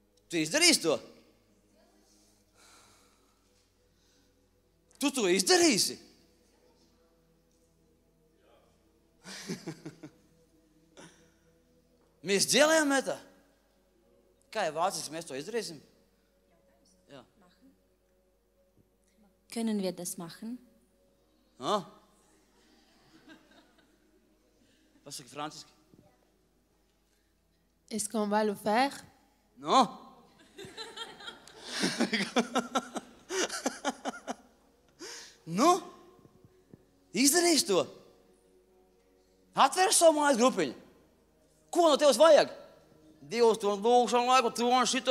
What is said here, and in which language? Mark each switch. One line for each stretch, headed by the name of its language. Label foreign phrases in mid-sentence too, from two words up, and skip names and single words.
Latvian: Tu izdarīsi to? Tu to izdarīsi? Mēs ģēlējām metā. Kā ir vāciski, mēs to izdarīsim? Jā.
German: Können wir das machen?
Latvian: Ah? Pasaki franciski.
French: Est-ce qu'on va le faire?
Latvian: No? Nu? Izdarīsi to? Atver savu mājas grupiņu. Ko no tevis vajag? 2 stundu lūkšanu laiku, to un šito.